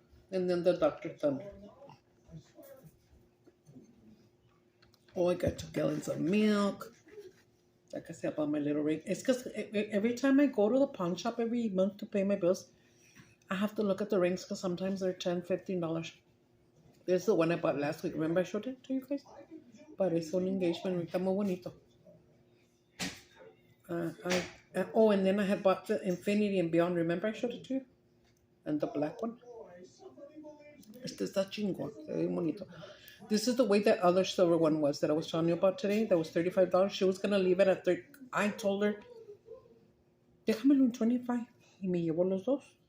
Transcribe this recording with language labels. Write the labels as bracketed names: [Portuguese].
[English] And then the doctor told me, oh, I got 2 gallons of milk. Like I said about my little ring. It's because every time I go to the pawn shop every month to pay my bills, I have to look at the rings because sometimes they're $10, $15. This is the one I bought last week. Remember I showed it to you guys? [Spanish] Parece un [English] engagement ring. [Spanish] Está muy bonito. [English] And then I had bought the Infinity and Beyond. Remember I showed it to you? And the black one. [Spanish] Este está chingón. Está bien bonito. [English] This is the way that other silver one was that I was telling you about today. That was $35. She was going to leave it at 30. I told her, [Spanish] déjamelo en 25. Y me llevó los dos.